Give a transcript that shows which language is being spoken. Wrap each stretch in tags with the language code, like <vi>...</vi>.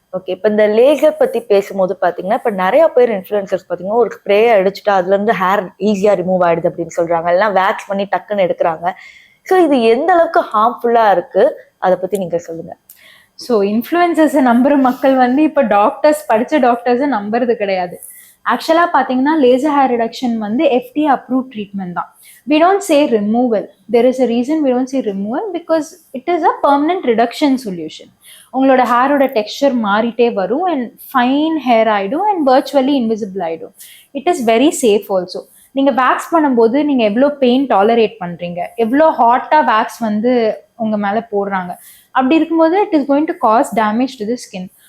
<ta>Okay, இப்போ இந்த laser பற்றி பேசும்போது பார்த்தீங்கன்னா இப்போ நிறைய பேர் இன்ஃப்ளூயன்சர்ஸ் பார்த்தீங்கன்னா ஒரு ஸ்ப்ரே அடிச்சுட்டு அதுலேருந்து ஹேர் ஈஸியாக ரிமூவ் ஆகிடுது அப்படின்னு சொல்கிறாங்க, எல்லாம் வேக்ஸ் பண்ணி டக்குன்னு எடுக்கிறாங்க. ஸோ இது எந்த அளவுக்கு ஹார்ம்ஃபுல்லாக இருக்குது, அதை பற்றி நீங்கள் சொல்லுங்கள். ஸோ இன்ஃப்ளூயன்சர்ஸை நம்புற மக்கள் வந்து இப்போ படித்த டாக்டர்ஸை நம்புறது கிடையாது. ஆக்சுவலாக பார்த்தீங்கன்னா லேசர் ஹேர் ரிடக்ஷன் வந்து FDA அப்ரூவ் ட்ரீட்மெண்ட் தான்.</ta> <en>We don't say removal. There is a reason we don't say removal because it is a permanent reduction solution.</en> <ta>உங்களோட ஹேரோட டெக்ஸ்சர் மாறிட்டே வரும் அண்ட் ஃபைன் ஹேர் ஆகிடும்</ta> <en>and virtually invisible</en> <ta>ஆகிடும்.</ta> <en>It is very safe also.</en> <ta>நீங்கள் wax பண்ணும்போது நீங்கள் எவ்வளோ pain tolerate பண்ணுறீங்க, எவ்வளோ ஹாட்டாக வேக்ஸ் வந்து உங்கள் மேலே போடுறாங்க, அப்படி இருக்கும்போது</ta> <en>It is going to cause damage to the skin.</en>